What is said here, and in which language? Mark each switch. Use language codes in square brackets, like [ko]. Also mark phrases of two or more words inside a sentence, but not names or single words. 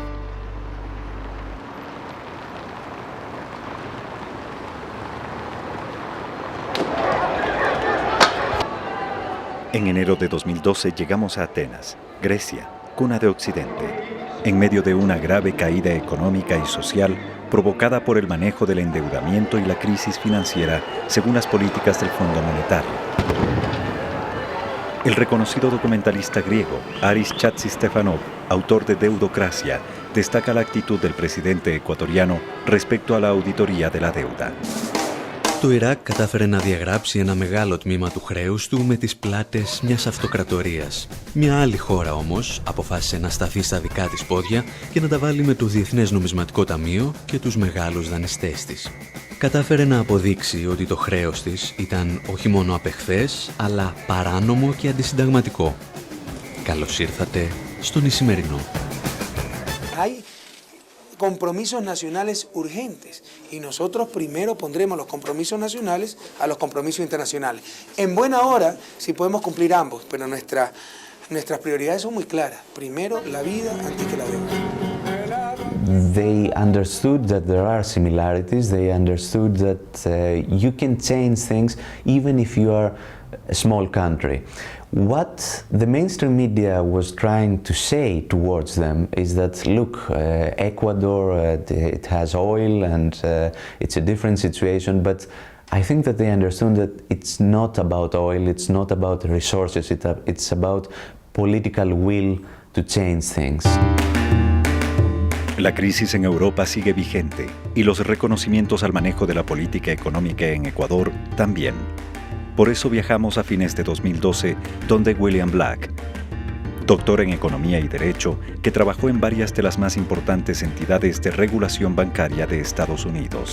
[es] En enero de 2012 llegamos a Atenas, Grecia, cuna de Occidente, en medio de una grave caída económica y social provocada por el manejo del endeudamiento y la crisis financiera según las políticas del Fondo Monetario. El reconocido documentalista griego Aris Chatzistefanov, autor de Deudocracia, destaca la actitud del presidente ecuatoriano respecto a la auditoría de la deuda. [el] Το Ιράκ κατάφερε να διαγράψει ένα μεγάλο τμήμα του χρέους του με τις πλάτες μιας αυτοκρατορίας. Μια άλλη χώρα όμως αποφάσισε να σταθεί στα δικά της πόδια και να τα βάλει με το Διεθνές Νομισματικό Ταμείο και τους μεγάλους δανειστές της. Κατάφερε να αποδείξει ότι το χρέος της ήταν όχι μόνο απεχθές, αλλά παράνομο και αντισυνταγματικό. Καλώς ήρθατε στον Ισημερινό. [es] Compromisos nacionales urgentes y nosotros primero pondremos los compromisos nacionales a los compromisos internacionales. En buena hora, si podemos cumplir ambos, pero nuestras prioridades son muy claras. Primero la vida antes que la deuda. [en] They understood that there are similarities. They understood that you can change things even if you are a small country. What the mainstream media was trying to say towards them is that, look, Ecuador, it has oil and it's a different situation, but I think that they understood that it's not about oil, it's not about resources, it's about political will to change things. [es] La crisis en Europa sigue vigente y los reconocimientos al manejo de la política económica en Ecuador también. Por eso viajamos a fines de 2012, donde William Black, doctor en Economía y Derecho, que trabajó en varias de las más importantes entidades de regulación bancaria de Estados Unidos.